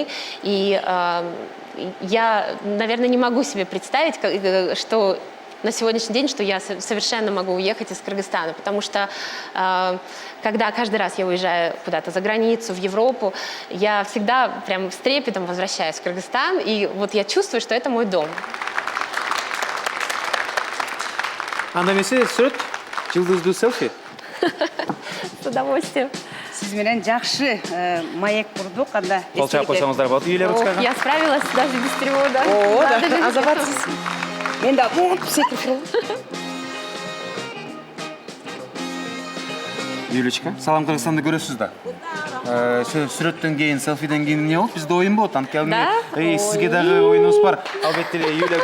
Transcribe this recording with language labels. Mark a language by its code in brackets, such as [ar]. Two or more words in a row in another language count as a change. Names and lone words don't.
[ru] И я, наверное, не могу себе представить, что на сегодняшний день, что я совершенно могу уехать из Кыргызстана, потому что когда каждый раз я уезжаю куда-то за границу, в Европу, я всегда прям с трепетом возвращаюсь в Кыргызстан, и вот я чувствую, что это мой дом. [ky] Анда эмесе сүрөт, жылдыздуу селфи. [ru] С удовольствием. [ky] Сиз менен жакшы маек курдук, анда Кол чаап койсоңуздар болот. Юлия Ручкага. [ru] Я справилась даже без перевода. О, [ky] Да, да, азабатсыз. Мен да монтип секирип турдум. Юлечка, салам Кыргызстанды көрөсүз да. Сүрөттөн кийин, селфиден кийин эмне болот? Бизде оюн болот. Анткени Да? сизге дагы оюнубуз бар. Албетте эле Юлия.